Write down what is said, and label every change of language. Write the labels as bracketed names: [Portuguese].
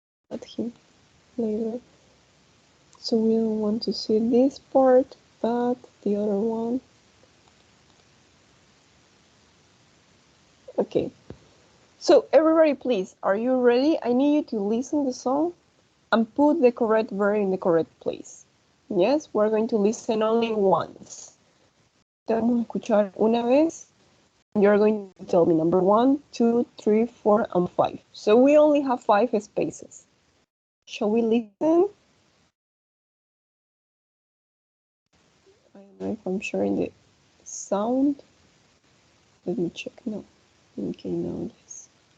[English] At him later. So we don't want to see this part, but the other one. Okay. So everybody, please, are you ready? I need you to listen to the song and put the correct verb in the correct place. Yes, we're going to listen only once. [Spanish] Te vamos a escuchar una vez. [English] You're going to tell me number 1, 2, 3, 4, and 5. So we only have 5 spaces. Shall we listen? I don't know if I'm sharing the sound. Let me check. No. Okay, now yes.